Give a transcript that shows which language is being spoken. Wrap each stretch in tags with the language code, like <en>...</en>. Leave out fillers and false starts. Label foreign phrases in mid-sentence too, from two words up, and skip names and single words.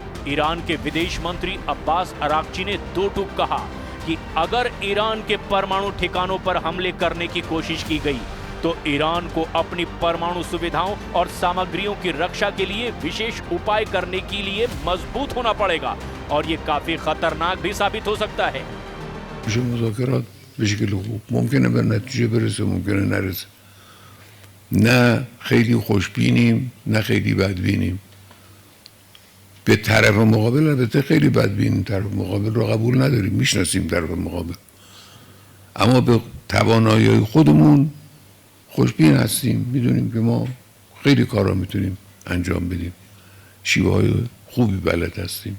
<hi>ईरान के विदेश मंत्री अब्बास अरागची ने दो टूक कहा कि अगर ईरान के परमाणु ठिकानों पर हमले करने की कोशिश की गई तो ईरान को अपनी परमाणु सुविधाओं और सामग्रियों की रक्षा के लिए विशेष उपाय करने के लिए मजबूत होना पड़ेगा और ये काफी खतरनाक भी साबित हो सकता है।</hi> <fa>نه خیلی خوشبینیم نه خیلی بدبینیم. به طرف مقابل البته خیلی بدبینیم، طرف مقابل رو قبول نداریم، میشناسیم طرف مقابل، اما به توانایی خودمون خوشبین هستیم، میدونیم که ما خیلی کارا میتونیم انجام بدیم، شیوه های خوبی بلد هستیم.</fa>